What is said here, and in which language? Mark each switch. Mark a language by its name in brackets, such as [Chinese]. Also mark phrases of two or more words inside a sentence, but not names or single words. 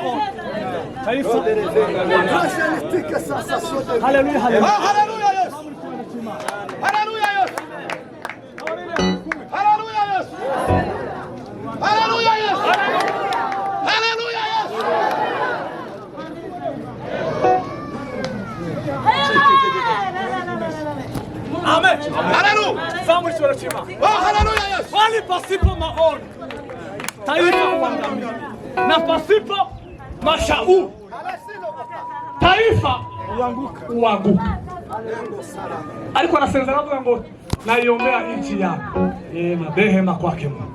[Swahili] Taifa. Haleluya, haleluya. Haleluya Yesu. Haleluya Yesu. Haleluya Yesu. Haleluya Yesu. Haleluya Yesu. Amen. Haleluya. Samuel tunachima. Haleluya Yesu. Wali pasipo maono taifa huangamia, na pasipo mashauri taifa huanguka. Alikuwa anasema ngo naiombea nchi yako na rehema kwake Mungu.